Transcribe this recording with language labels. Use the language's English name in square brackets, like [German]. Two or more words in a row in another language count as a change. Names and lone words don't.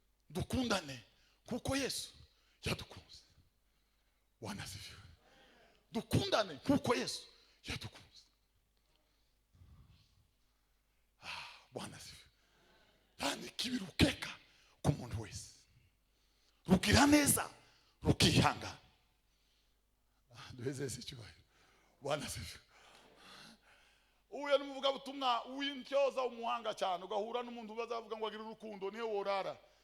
[Rundi] Dukundane kuko Yesu yadukunze. [Swahili] Bwana asifiwe. [Rundi] Dukundane kuko Yesu yadukunze. [Swahili] Ah, Bwana asifiwe. Yani, [Rundi] kibi rukeka ku muntu wese. Rugira neza, rukihangana. Duheze Yesu icyubahiro. [Swahili] Bwana asifiwe. [Rundi] Uhuye n'umuvugabutumwa w'intyoza, umuhanga cyane, ugahura n'umuntu bazavuga ngo agira urukundo, niyo worara.